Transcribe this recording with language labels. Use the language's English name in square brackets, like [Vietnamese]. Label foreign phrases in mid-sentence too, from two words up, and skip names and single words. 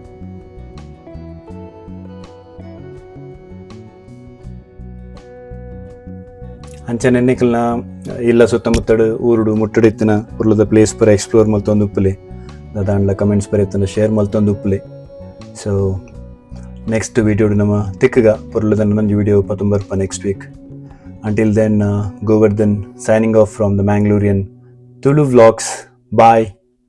[Tulu] ಅಂಚನೆ ಎನ್ನಿಕಲ್ನ ಇಲ್ಲ ಸುತ್ತಮುತ್ತಡು ಊರುಡು ಮುಟ್ಟಡಿತ್ತಿನ ಪುರ್ಲದ ಪ್ಲೇಸ್ ಪೂರ ಎಕ್ಸ್ಪ್ಲೋರ್ ಮಲ್ತೊಂದು ಉಪ್ಪುಲೆ ದಾಂಡ್ಲ ಕಮೆಂಟ್ಸ್ ಬರೆಯುತ್ತಂಡ ಶೇರ್ ಮಲ್ತೊಂದು ಉಪ್ಪುಲೆ. ಸೊ ನೆಕ್ಸ್ಟ್ ವಿಡಿಯೋಡು ನಮ್ಮ ತಿಕ್ಕಗ ಪುರ್ಲದ ನಂಜು ವಿಡಿಯೋ ಪತ್ತೊಂಬರ್ಪ [English] next week. until then ಗೋವರ್ಧನ್ signing off from the Mangalorean Tulu vlogs. Bye.